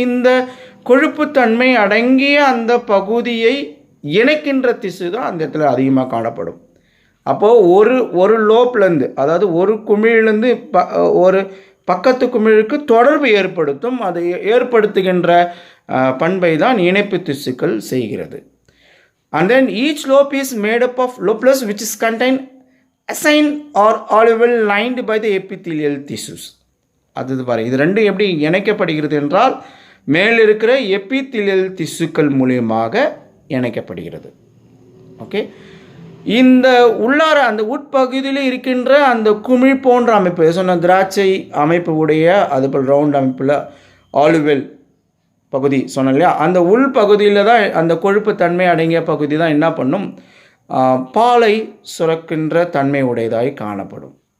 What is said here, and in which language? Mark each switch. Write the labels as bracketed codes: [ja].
[ta] இந்த கொழுப்பு தன்மை அடங்கிய அந்த பகுதியை இணைக்கின்ற திசு தான் அந்த இடத்துல அதிகமாக காணப்படும். அப்போது ஒரு லோப்லேருந்து, அதாவது ஒரு குமிழிலேருந்து ஒரு பக்கத்து குமிழுக்கு தொடர்பு ஏற்படுத்தும். அதை ஏற்படுத்துகின்ற பண்பை தான் இணைப்பு திசுக்கள் செய்கிறது. [en] And then each lobe is made up of lobulus which is contained acine or alveoli lined by the epithelial tissues. [ta] அது பாருங்கள், இது ரெண்டும் எப்படி இணைக்கப்படுகிறது என்றால் மேல் இருக்கிற எபித்திலியல் திசுக்கள் மூலியமாக இணைக்கப்படுகிறது. ஓகே, இந்த உள்ளார அந்த உட்பகுதியில் இருக்கின்ற அந்த குமிழ் போன்ற அமைப்பு சொன்ன திராட்சை அமைப்பு உடைய, அதுபோல் ரவுண்ட் அமைப்பில் ஆலிவெல் பகுதி சொன்னோம் இல்லையா, அந்த உள் பகுதியில் தான் அந்த கொழுப்பு தன்மை அடங்கிய பகுதி தான் என்ன பண்ணும், பாலை சுரக்கின்ற தன்மை உடையதாய் காணப்படும்.